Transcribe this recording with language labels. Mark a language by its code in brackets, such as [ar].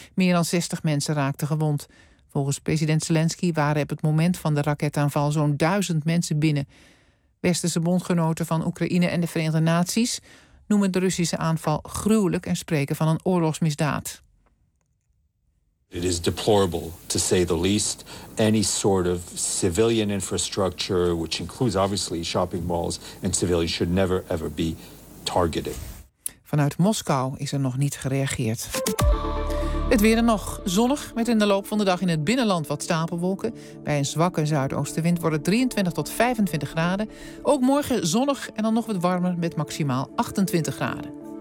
[nl] Meer dan 60 mensen raakten gewond. Volgens president Zelensky waren op het moment van de raketaanval zo'n 1000 mensen binnen. Westerse bondgenoten van Oekraïne en de Verenigde Naties noemen de Russische aanval gruwelijk en spreken van een oorlogsmisdaad. [en] It is deplorable, to say the least. Any sort of civilian infrastructure, which includes obviously shopping malls and civilians, should never ever be targeted. [nl] Vanuit Moskou is er nog niet gereageerd. Het weer er nog. Zonnig, met in de loop van de dag in het binnenland wat stapelwolken. Bij een zwakke zuidoostenwind wordt het 23 tot 25 graden. Ook morgen zonnig en dan nog wat warmer met maximaal 28 graden.